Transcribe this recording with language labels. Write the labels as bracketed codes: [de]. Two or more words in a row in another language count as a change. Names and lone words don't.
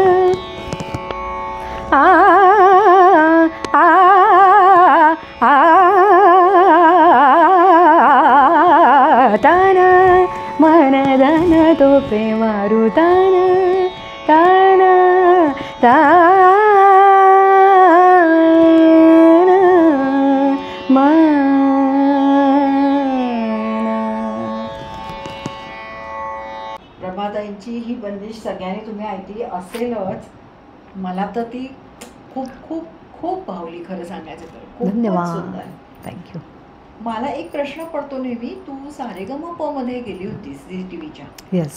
[hi] आ आ आ तन मन धन तोपे वारुतन तन तान मन [mr] सगळ्यांनी तुम्ही ऐकली असेलच. मला तर ती खूप खूप खूप भावली खरं सांगायचं तर. खूपच धन्यवाद. सुंदर. थँक्यू. मला एक प्रश्न पडतो नेहमी, तू सारेगमप मध्ये गेली होतीस झी टीव्हीच्या, येस.